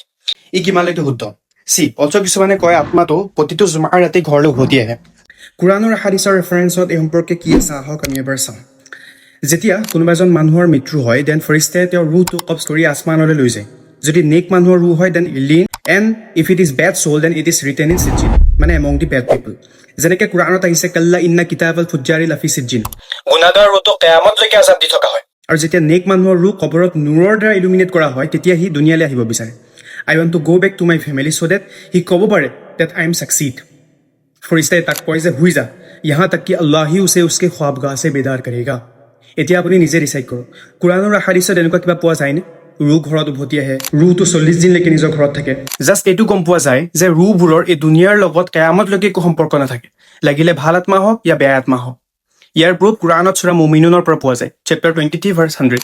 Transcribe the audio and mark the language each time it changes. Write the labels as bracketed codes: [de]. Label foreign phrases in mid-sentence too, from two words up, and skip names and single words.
[as] ই কিমানলৈকে শুদ্ধ? অলছ' কিছুমানে কয় আত্মাটো প্ৰতিটো জুমাৰ ৰাতি ঘৰলৈ উভতি আহে। কুৰাণৰ হাদিছৰ ৰেফাৰেঞ্চত এই সম্পৰ্কে কি আছে আহক আমি এবাৰ চাওঁ। যেতিয়া কোনোবা এজন মানুহৰ মৃত্যু হয় দেন ফৰিস্তাই তেওঁৰ ৰুহটো কবজ কৰি আসমানলৈ লৈ যায়। যদি নেক মানুহৰ ৰুহ হয় [en] then Illiyin and if it is bad soul then it is written in Sijjin, মানে among the bad people. [as] যেনেকৈ কুৰাণত আহিছে [ar] كلا إن كتاب الفجار لفي سجين, [as] গুনাহগাৰ ৰুহটো কিয়ামতলৈকে আযাব দি থকা হয়। আৰু যেতিয়া নেক মানুহৰ ৰুহ কবৰত নূৰৰ দ্বাৰা ইলুমিনেট কৰা হয় তেতিয়া সি দুনিয়ালৈ আহিব বিচাৰে। [en] I want to go back to my family so that [as] সি ক'ব পাৰে [en] that I am succeeded. [as] ফৰিস্তাই তাক কয় যে শুই যা, [hi] यहाँ तक कि अल्लाह ही उसे उसके ख्वाबगाह से बेदार करेगा। [as] এতিয়া আপুনি নিজে ডিচাইড কৰক কুৰাণৰ হাদিছত এনেকুৱা কিবা পোৱা যায়নে ৰুহ ঘৰত উভতি আহে, ৰুহটো 40 দিনলৈকে নিজৰ ঘৰত থাকে? জাষ্ট এইটো গম পোৱা যায় যে ৰুহবোৰৰ এই দুনিয়াৰ লগত কিয়ামতলৈকে একো সম্পৰ্ক নাথাকে, লাগিলে ভাল আত্মা হওক या বেয়া আত্মা হওক। ইয়াৰ প্ৰুফ কুৰাণত সূৰা মুমিনুনৰ পৰা পোৱা যায়, [en] chapter 23 verse 100.